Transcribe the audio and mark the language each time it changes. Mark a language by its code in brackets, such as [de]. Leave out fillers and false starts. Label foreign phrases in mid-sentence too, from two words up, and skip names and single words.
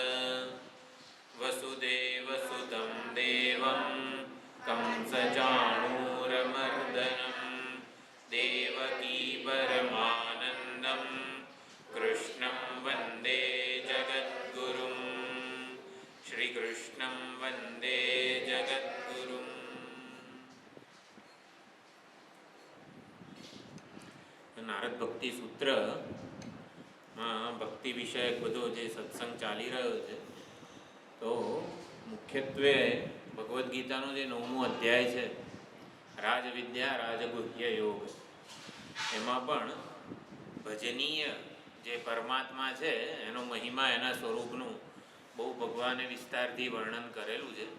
[sa] वसुदेवसुतं देवं कंसचाणूरमर्दनं देवकी परमानन्दं कृष्णं वन्दे जगद्गुरुं। श्रीकृष्णं वन्दे जगद्गुरुं। [gu] નારદ ભક્તિ સૂત્રમાં ભક્તિ વિષયક બધો જે સત્સંગ ચાલી રહ્યો છે, તો મુખ્યત્વે ભગવદ્ ગીતાનો જે 9મો અધ્યાય છે, રાજવિદ્યા રાજગુહ્ય યોગ, એમાં પણ ભજનીય જે પરમાત્મા છે એનો મહિમા, એના સ્વરૂપનું બહુ ભગવાને વિસ્તારથી વર્ણન કરેલું છે.